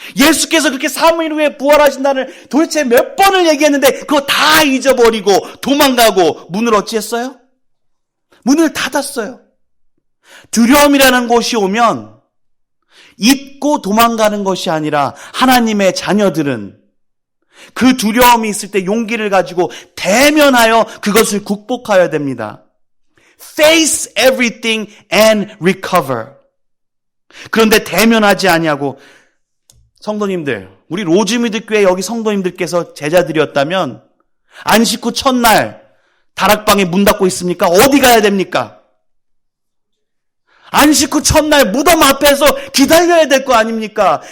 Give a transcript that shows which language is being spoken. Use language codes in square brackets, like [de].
[ko] 예수께서 그렇게 3일 후에 부활하신다는 도대체 몇 번을 얘기했는데 그거 다 잊어버리고 도망가고 문을 어찌했어요? 문을 닫았어요. 두려움이라는 것이 오면 잊고 도망가는 것이 아니라 하나님의 자녀들은 그 두려움이 있을 때 용기를 가지고 대면하여 그것을 극복하여야 됩니다. [en] Face everything and recover. [ko] 그런데 대면하지 아니하고 성도님들, 우리 로즈미드교회 여기 성도님들께서 제자들이었다면 안식 후 첫날 다락방에 문 닫고 있습니까? 어디 가야 됩니까? 안식 후 첫날 무덤 앞에서 기다려야 될 거 아닙니까?